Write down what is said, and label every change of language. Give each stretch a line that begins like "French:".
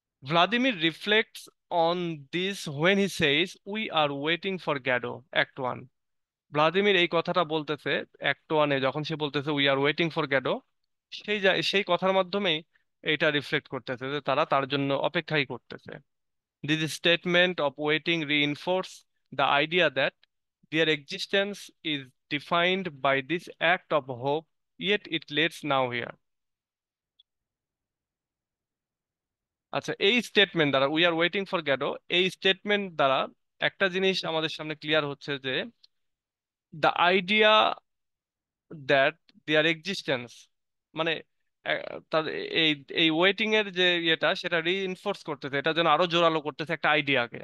English: Vladimir reflects on this when he says we are waiting for Godot, act one.
Bangla: Vladimir এই কথাটা বলতেছে act ওয়ানে, যখন সে বলতেছে
English: we are waiting for Godot,
Bangla: সেই কথার মাধ্যমেই এটা রিফ্লেক্ট করতেছে যে তারা তার জন্য অপেক্ষাই করতেছে।
English: This statement of waiting reinforce the idea that their existence is defined by this act of hope, yet it leads now here.
Bangla: আচ্ছা, এই স্টেটমেন্ট দ্বারা,
English: we are waiting for Godot,
Bangla: এই স্টেটমেন্ট দ্বারা একটা জিনিস আমাদের সামনে ক্লিয়ার হচ্ছে যে
English: the idea that their existence,
Bangla: মানে আহ, তার এই এই ওয়েটিং এর যে ইয়েটা, সেটা রিইনফোর্স করতেছে, এটা যেন আরো জোরালো করতেছে একটা আইডিয়াকে।